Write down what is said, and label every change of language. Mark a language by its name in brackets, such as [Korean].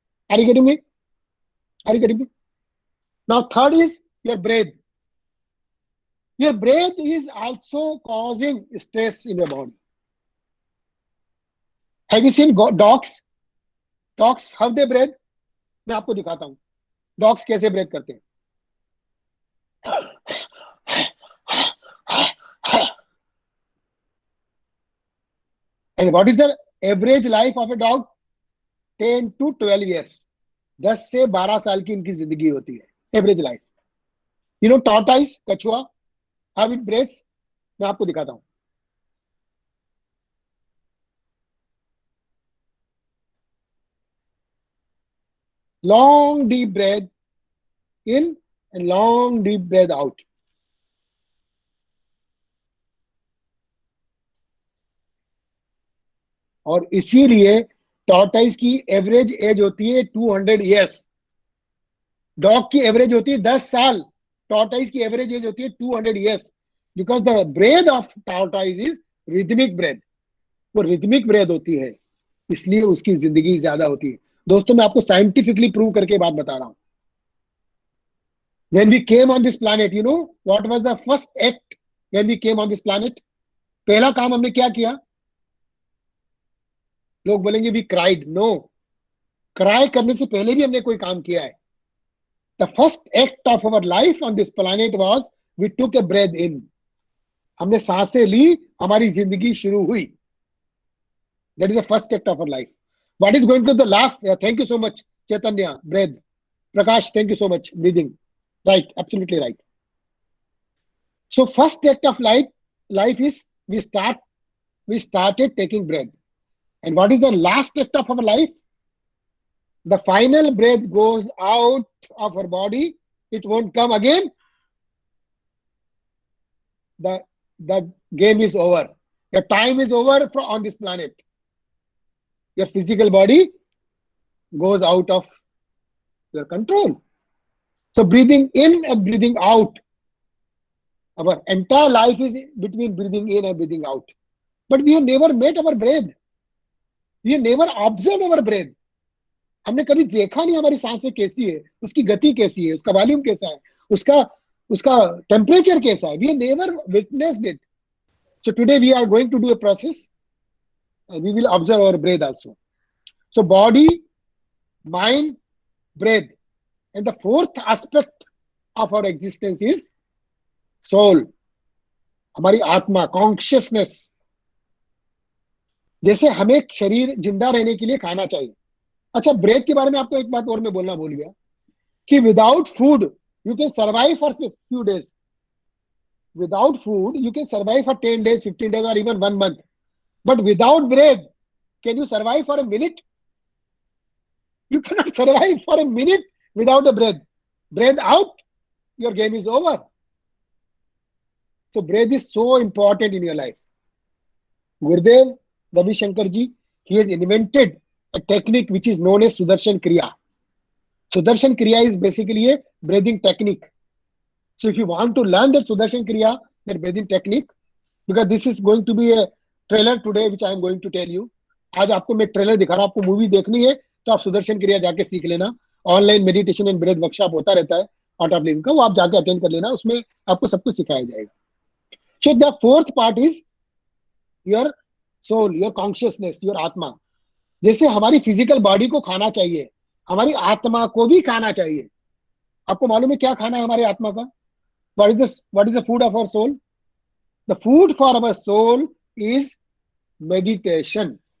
[English] Are you getting me? Are you getting me? Now third is your breath. Your breath is also causing stress in your body. Have you seen dogs? Dogs, how they breathe? [Hindi] मैं आपको दिखाता हूं dogs कैसे breath करते हैं. [English] And what is the average life of a dog? 10 to 12 years. [Hindi] 10 से 12 साल की इनकी जिंदगी होती है. Average life. [English] you know tortoise, [Hindi] कछुआ, [English] How it breaths? [Hindi] मैं आपको दिखाता हूं. [English] Long deep breath in and long deep breath out. [Hindi] और इसीलिए टॉर्टाइस की एवरेज एज होती है 200 इयर्स. डॉग की एवरेज होती है 10 साल. टॉर्टाइस की एवरेज एज होती है 200 years. [English] Because the breath of tortoise is rhythmic breath. [Hindi] वो रिदमिक ब्रेथ होती है, इसलिए उसकी जिंदगी ज्यादा होती है. दोस्तों मैं आपको साइंटिफिकली प्रूव करके बात बता रहा हूं. [English] When we came on this planet, you know what was the first act when we came on this planet? [Hindi] पहला काम हमने क्या किया? लोग बोलेंगे [English] we cried. No, [Hindi] क्राई करने से पहले भी हमने कोई काम किया है. [English] The first act of our life on this planet was we took a breath in. [Hindi] हमने सांसें ली, हमारी जिंदगी शुरू हुई. [English] That is the first act of our life. What is going to the last? Thank you so much, Chaitanya. Breath. Prakash, thank you so much. Breathing. Right, absolutely right. So first act of life is we started taking breath. And what is the last act of our life? The final breath goes out of our body. It won't come again. The game is over. Your time is over on this planet. Your physical body goes out of your control. So breathing in and breathing out. Our entire life is between breathing in and breathing out. But we have never met our breath. We have never observed our breath. [Hindi] हमने कभी देखा नहीं हमारी सांसें कैसी है, उसकी गति कैसी है, उसका वॉल्यूम कैसा है, उसका टेम्परेचर कैसा है. [English] We have never witnessed it. So today we are going to do a process. We will observe our breath also. So body, mind, breath. And the fourth aspect of our existence is soul. [Hindi] हमारी आत्मा, consciousness. जैसे हमें शरीर जिंदा रहने के लिए खाना चाहिए. अच्छा, ब्रेथ के बारे में आपको एक बात और मैं बोलना भूल गया कि [English] Without food you can survive for few days. Without food, you can survive for 10 days, 15 days, or even 1 month. But without breath, can you survive for a minute? You cannot survive for a minute without a breath. Breath out, your game is over. So breath is so important in your life. Gurudev Ravi Shankar ji, he has invented a technique which is known as Sudarshan Kriya. Sudarshan Kriya is basically a breathing technique. So if you want to learn that Sudarshan Kriya, that breathing technique, because this is going to be a trailer today which I am going to tell you. [Hindi] आज आपको मैं trailer दिखा रहा हूं, आपको movie देखनी है तो आप सुदर्शन क्रिया जाके सीख लेना. Online meditation and breadth workshop होता रहता है आर्ट ऑफ लिविंग का, वो आप जाके अटेंड कर लेना, उसमें आपको सब कुछ सिखाया जाएगा. [English] So the fourth part is your soul, your consciousness, your आत्मा. [Hindi] जैसे हमारी फिजिकल बॉडी को खाना चाहिए, हमारी आत्मा को भी खाना चाहिए. आपको मालूम है क्या खाना है हमारी आत्मा का? [English] What is the food of our soul? The food for our soul is meditation.